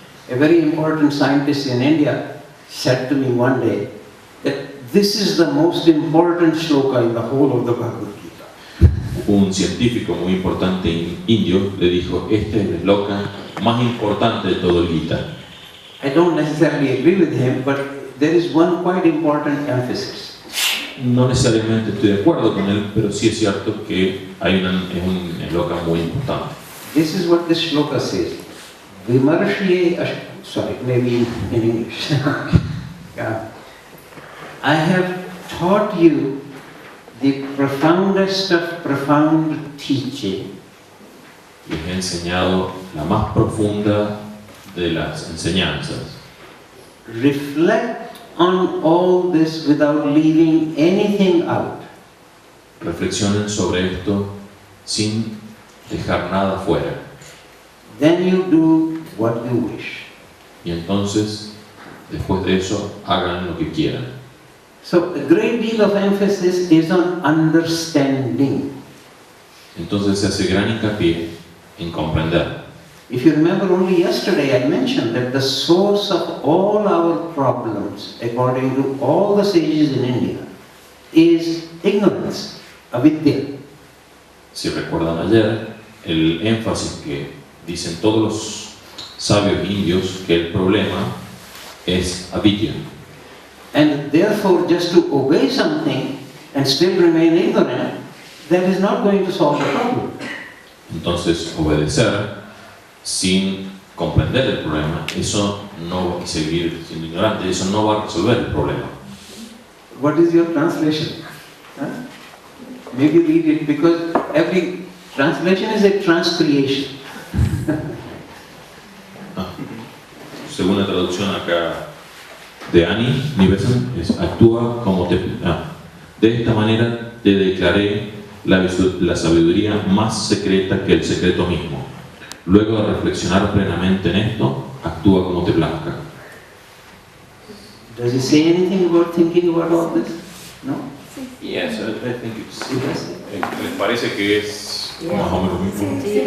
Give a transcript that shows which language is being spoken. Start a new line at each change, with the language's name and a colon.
English: a very important scientist in India said to me one day that this is the most important shloka in the whole of the Bhagavad Gita.
Spanish: Un científico muy importante indio le dijo, este es el shloka más importante de todo el Gita.
English: I don't necessarily agree with him, but there is one quite important emphasis.
Spanish: No necesariamente estoy de acuerdo con él, pero sí es cierto que es un shloka muy importante.
English: This is what this shloka says. Vimarshye, sorry, maybe in English. Yeah. I have taught you the profoundest of profound teaching.
Spanish: Les he enseñado la más profunda de las enseñanzas.
English: Reflect on all this without leaving anything out.
Spanish: Reflexionen sobre esto sin dejar nada fuera.
English: Then you do what you wish.
Spanish: Y entonces, después de eso, hagan lo que quieran.
English: So a great deal of emphasis is on understanding.
Spanish: Entonces se hace gran hincapié en comprender.
English: If you remember, only yesterday I mentioned that the source of all our problems, according to all the sages in India, is ignorance, avidya.
Spanish: Si recuerdan ayer, el énfasis que dicen todos los sabios indios que el problema es avidya.
English: And therefore, just to obey something and still remain ignorant, that is not going to solve the problem.
Spanish: Entonces, obedecer sin comprender el problema, eso no, y seguir siendo ignorante, eso no va a resolver el problema.
English: What is your translation? Huh? Maybe read it, because every translation is a transcreation.
Spanish: Según la traducción acá de Annie Nivesan, actúa como de esta manera te declaré la sabiduría más secreta que el secreto mismo. Luego de reflexionar plenamente en esto, actúa como te plazca.
English: Does he say anything about thinking about all this? No? Yes, I think it's. He does.
Spanish: ¿Les parece que es más o menos mismo?